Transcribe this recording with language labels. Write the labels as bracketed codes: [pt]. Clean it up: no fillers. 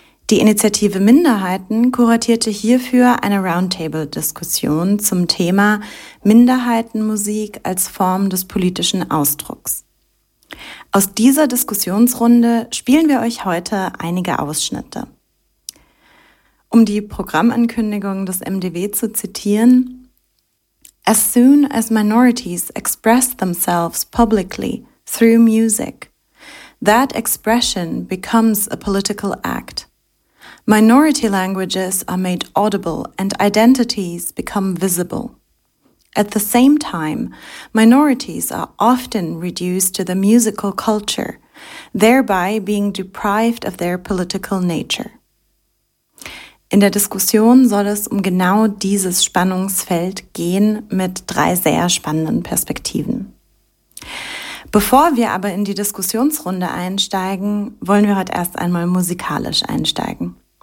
[de] Die Initiative Minderheiten kuratierte hierfür eine Roundtable-Diskussion zum Thema Minderheitenmusik als Form des politischen Ausdrucks. Aus dieser Diskussionsrunde spielen wir euch heute einige Ausschnitte. Um die Programmankündigung des MDW zu zitieren: [en] As soon as minorities express themselves publicly through music, that expression becomes a political act. Minority languages are made audible and identities become visible. At the same time, minorities are often reduced to the musical culture, thereby being deprived of their political nature. [de] In der Diskussion soll es um genau dieses Spannungsfeld gehen, mit drei sehr spannenden Perspektiven. Bevor wir aber in die Diskussionsrunde einsteigen, wollen wir heute erst einmal musikalisch einsteigen.